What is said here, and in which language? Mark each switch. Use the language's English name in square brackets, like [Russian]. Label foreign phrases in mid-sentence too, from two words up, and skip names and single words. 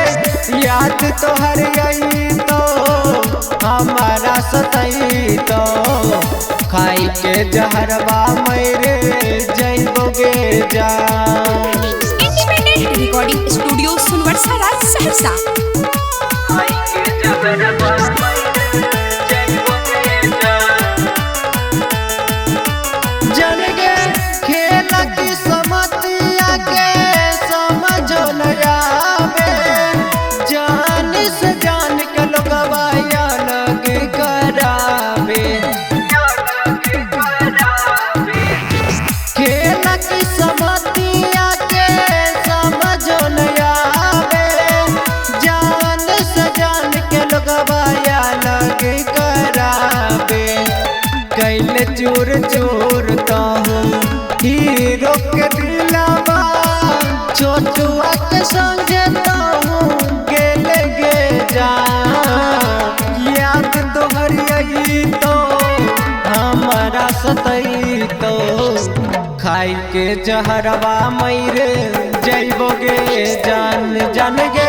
[Maithili] याद तोहर आई तो हमारा सतई तो खाई के जहरवा मरे जइबोगे जान। [English] independent recording studio सुनवर्सा राज सहरसा। [Maithili] खाई के जहरवा मरे जइबोगे जान गे। खेल की समतिया के समझो न आवे जान से जान के लोगवा अलग करावे। खेल की समतिया के समझो न आवे जान से जान के लोगवा अलग करावे। कैल चोर चोर कहूँ हीरो के दिलवा छोटुआ के संगे कहूँ गेल गे जान। याद तोहर आई तो हमारा सतई तो खाई के जहरवा मरे जइबोगे जान जान गे।